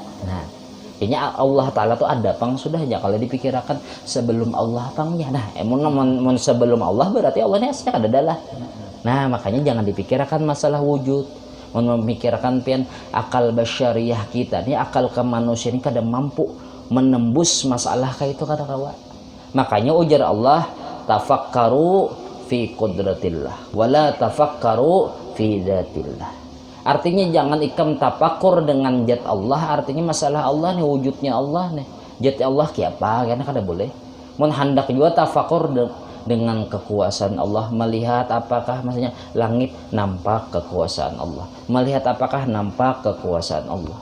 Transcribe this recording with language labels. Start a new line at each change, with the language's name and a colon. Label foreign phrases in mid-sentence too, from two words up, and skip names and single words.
Banjar: Nah jadinya Allah Ta'ala tuh ada pang sudah aja kalau dipikirkan sebelum Allah pangnya. Nah mun sebelum Allah berarti Allah ini aslinya kada ada lah. Nah makanya jangan dipikirkan masalah wujud. Mun memikirkan pian akal basyariah kita ini, akal kemanusiaan ini kada mampu menembus masalah kayak itu kada kawa. Makanya ujar Allah
Arabic: تفكروا في قدرة الله ولا تفكروا في ذات الله.
Banjar: Artinya jangan ikam tapakur dengan zat Allah. Artinya masalah Allah nih, wujudnya Allah nih, zat Allah kiapa karena kada boleh. Mun hendak juga tafakur dengan kekuasaan Allah, melihat apakah maksudnya langit nampak kekuasaan Allah, melihat apakah nampak kekuasaan Allah.